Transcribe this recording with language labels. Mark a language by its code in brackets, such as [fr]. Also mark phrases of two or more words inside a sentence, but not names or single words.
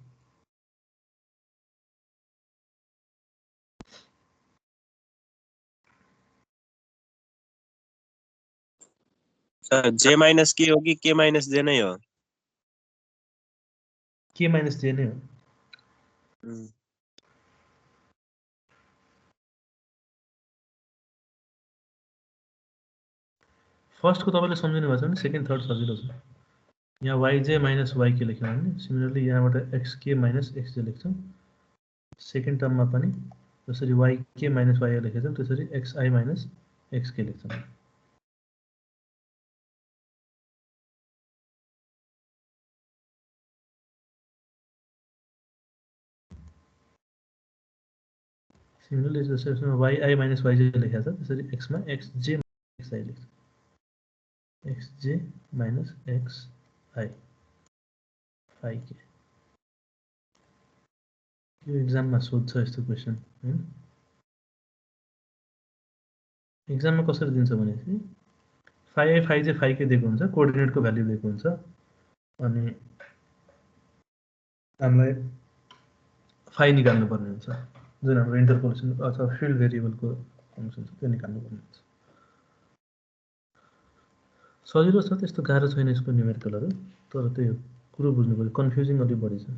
[hi] सर j माइनस k होगी k माइनस j नहीं हो? [ne] k minus j नै हो। फर्स्ट को तपाईले सम्झिनु भएको छ भने सेकेन्ड थर्ड सजिलो छ। यहाँ yj minus yk लेख्यौं भने सिमिलरली यहाँबाट xk minus xj लेख्छौं। सेकेन्ड टर्ममा पनि जसरी yk minus yi लेखेछौं त्यसरी xi minus xk लेख्छौं। सिमिलरली जसरी yi minus yj लेखेको छ त्यसरी x मा xj xi लेख्छौं। xj minus xi phi k यो एक्जाममा सोध्छ यस्तो क्वेशन हैन। एक्जाममा कसरी दिन्छ भनेपछि phi i phi j phi k दिएको हुन्छ, कोअर्डिनेटको भ्यालु दिएको हुन्छ अनि हामीलाई phi निकाल्नु पर्ने हुन्छ जुन हाम्रो इन्टरपोलेसन अथवा फिल्ड भेरिएबलको फंक्सन छ त्यो निकाल्नु पर्ने हुन्छ। सजिलो छ, त्यस्तो गाह्रो छैन यसको न्युमेरिकलहरु, तर त्यो कुरो बुझ्नु पर्यो, कन्फ्युजिङ अलि बढी छ।